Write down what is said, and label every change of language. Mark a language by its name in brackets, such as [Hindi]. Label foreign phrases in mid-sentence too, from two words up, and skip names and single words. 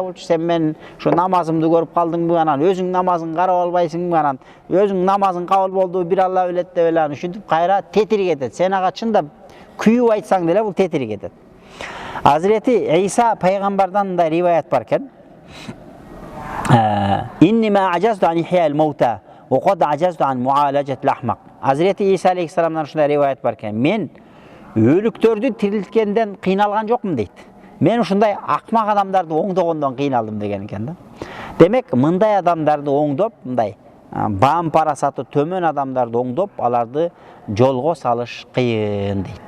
[Kyrgyz] Сен мен ушу намазымды көрүп калдыңбы, анан өзүң намазын карап албайсыңбы, анан өзүң намазың кабыл болду, бир Алла билет деп эле ушинтип кайра тетири кетет. Сен ага чындап күйүп айтсаң деле бул тетири кетет. Азирети Иса пайгамбардан мындай риваят бар экен. [Arabic] إنما عجزت عن إحياء الموتى وقد عجزت عن معالجة الأحمق. [Kyrgyz] Азирети Иса алейхиссаламдан ушундай риваят бар экен. Мен өлүктөрдү тирилткенден кыйналган жокмун дейт. Мен ушундай акмак адамдарды оңдогондон кыйналдым деген экен да. Демек, мындай адамдарды оңдоп, мындай баам парасаты төмөн адамдарды оңдоп, аларды жолго салыш кыйын дейт.